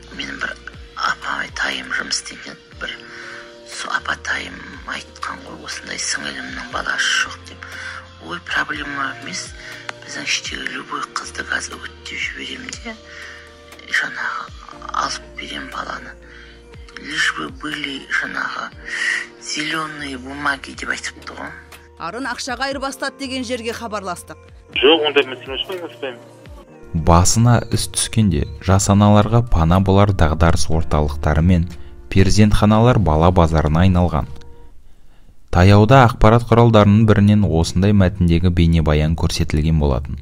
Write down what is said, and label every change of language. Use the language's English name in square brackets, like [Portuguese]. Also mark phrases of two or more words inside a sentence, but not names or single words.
[Kazakh] Менің бір апатайым жұмыс істеген, бір апатайым айтқан ғой, осындай сіңілімнің баласы жоқ деп. Ой, проблема емес. Біздің іштегі любой қызды қазір үгіттеп жіберемін де, жаңағы алып берем баланы. [Russian] Лишь бы были жаңағы зеленые бумаги [Kazakh] деп айтыпты ғой. Арын ақшаға айырбастады деген жерге хабарластық. Жоқ, ондай мәселе шықпаймын. Басына іс түскенде жас аналарға пана болар дағдарыс орталықтары мен перзентханалар бала базарына айналған. Таяуда ақпарат құралдарының бірінен осындай мәтіндегі бейнебаян көрсетілген болатын.